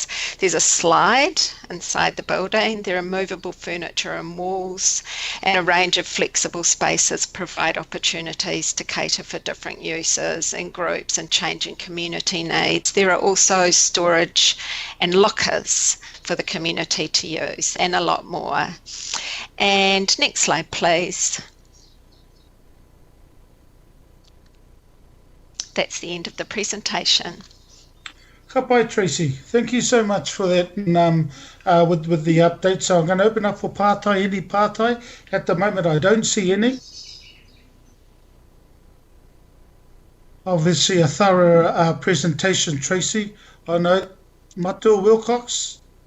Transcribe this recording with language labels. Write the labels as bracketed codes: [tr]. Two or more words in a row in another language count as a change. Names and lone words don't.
[en] There's a slide inside the building. There are movable furniture and walls, and a range of flexible spaces provide opportunities to cater for different uses and groups and changing community needs. There are also storage and lockers for the community to use, and a lot more. And next slide, please. That's the end of the presentation. [mi] Ka pai, Tracy. [en] Thank you so much for that with the update. So I'm going to open up for pātai, any pātai. At the moment, I don't see any. Obviously, a thorough presentation, Tracy. I know. Matua Wilcox.